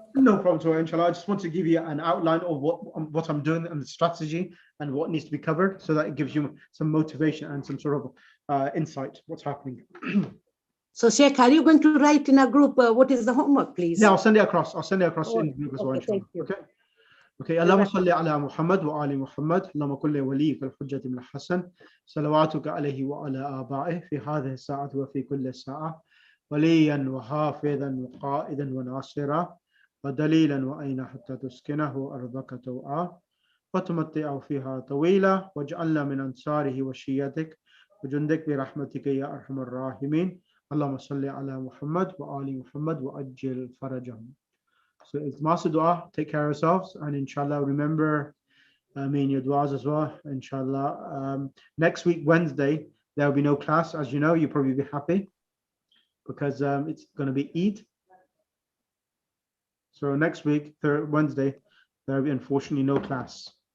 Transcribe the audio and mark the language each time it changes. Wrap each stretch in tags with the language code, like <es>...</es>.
<en>No problem at all, inshallah. I just want to give you an outline of what I'm doing and the strategy and what needs to be covered, so that it gives you some motivation and some sort of insight what's happening. So Sheikh, are you going to write in a group what is the homework, please? Yeah, I'll send it across. In the group as well. Okay, thank you. Okay.</en> <ar>اللهم صل على محمد وآل محمد اللهم كن لوليك الحجة من الحسن صلواتك عليه وعلى آبائه في هذه الساعة وفي كل ساعة وليا وحافظا وقائدا وناصرا ودليلا وأين حتى تسكنه أرضك توعا وتمتع فيها طويلا واجعلنا من أنصاره وشيتك وجندك برحمتك يا أرحم الراحمين اللهم صل على محمد وآل محمد وأجل فرجهم.</ar> <en>So it's Master Dua. Take care of yourselves, and inshallah remember me in your duas as well, inshallah. Next week, Wednesday, there will be no class. As you know, you'll probably be happy because it's going to be Eid. So next week, Wednesday, there will be unfortunately no class.</en>